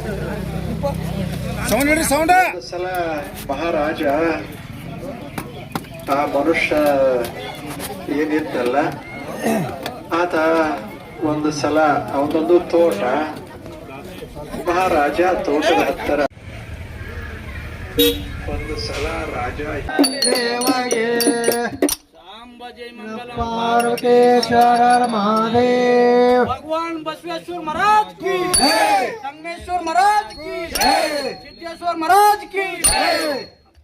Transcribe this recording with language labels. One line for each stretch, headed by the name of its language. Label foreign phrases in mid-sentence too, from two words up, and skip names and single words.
Kannada: ಒಂದು ಸಲ ಮಹಾರಾಜ ಆ ಮನುಷ್ಯ ಏನಿತ್ತಲ್ಲ ಆತ ಒಂದು ಸಲ ಅವನೊಂದು ತೋಟ ಮಹಾರಾಜ ತೋಟದ ಹತ್ತಿರ ಒಂದು ಸಲ ರಾಜ ದೇವಗೆ
Sanskrit: सांब जय मंगल पार्वतीश्वर महादेव
Hindi: भगवान बसवेश्वर महाराज की जय संगमेश्वर महाराज की जय सिद्धेश्वर महाराज की जय